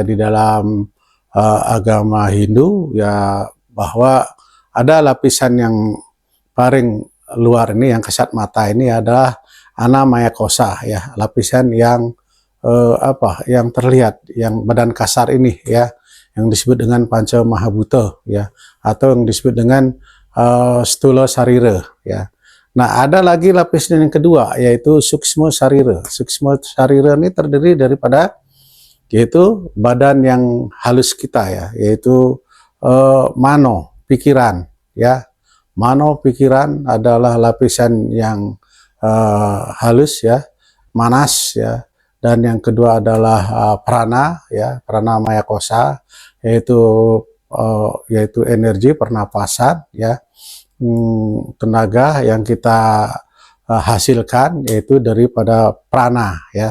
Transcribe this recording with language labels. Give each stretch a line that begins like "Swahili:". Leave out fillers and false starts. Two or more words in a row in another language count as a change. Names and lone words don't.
Indonesian: Di dalam agama Hindu ya, bahwa ada lapisan yang paling luar ini, yang kasat mata ini adalah
Sanskrit: anamaya kosa,
Indonesian: ya, lapisan yang yang terlihat, yang badan kasar ini, ya, yang disebut dengan
Sanskrit: panca mahabhuta,
Indonesian: ya, atau yang disebut dengan
Sanskrit: stula sarira,
Indonesian: ya. Nah, ada lagi lapisan yang kedua, yaitu
Sanskrit: suksma sarira. Suksma sarira
Indonesian: ini terdiri daripada yaitu badan yang halus kita, ya, yaitu mano, pikiran, ya. Mano, pikiran adalah lapisan yang halus, ya, manas, ya. Dan yang kedua adalah prana, ya,
Sanskrit: prana maya kosa,
Indonesian: yaitu energi pernapasan, ya, tenaga yang kita hasilkan, yaitu daripada prana, ya.